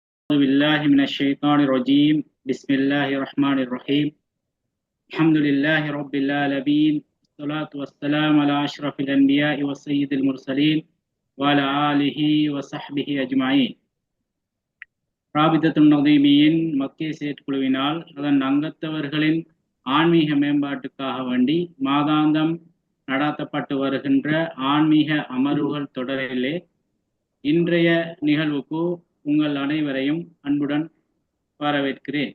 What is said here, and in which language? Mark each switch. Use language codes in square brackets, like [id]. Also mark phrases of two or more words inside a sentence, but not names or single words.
[ar] أعوذ بالله من الشيطان الرجيم بسم الله الرحمن الرحيم الحمد لله رب العالمين والصلاة والسلام على أشرف الأنبياء والسيد المرسلين وعلى آله وصحبه أجمعين. [ta] ராபிதத்துன் நதீமியின் மத்திய செயற்குழுவினால் அதன் அங்கத்தவர்களின் ஆன்மீக மேம்பாட்டுக்காக வேண்டி மாதாந்தம் நடாத்தப்பட்டு வருகின்ற ஆன்மீக அமர்வுகள் தொடரிலே இன்றைய நிகழ்வுக்கு உங்கள் அனைவரையும் அன்புடன் வரவேற்கிறேன்.